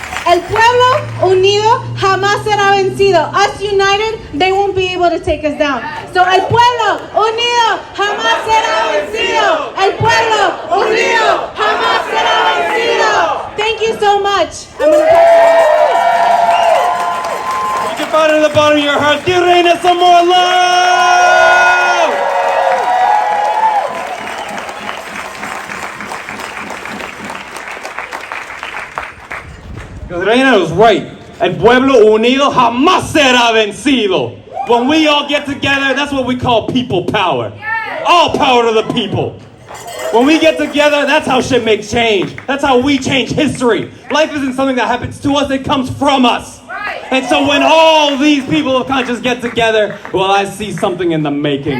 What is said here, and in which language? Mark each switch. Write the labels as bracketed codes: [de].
[es] El pueblo unido jamás será vencido. [en] Us united, they won't be able to take us down. [es] So el pueblo unido jamás será vencido. El pueblo unido jamás será vencido. [en] Thank you so much. I'm gonna You can find it in the bottom of your heart. Give Reina some more love! Because Reina was right. [es] El pueblo unido jamás será vencido. [en] When we all get together, that's what we call people power. All power to the people. When we get together, that's how shit makes change. That's how we change history. Life isn't something that happens to us, it comes from us. And so when all these people of conscience get together, well, I see something in the making.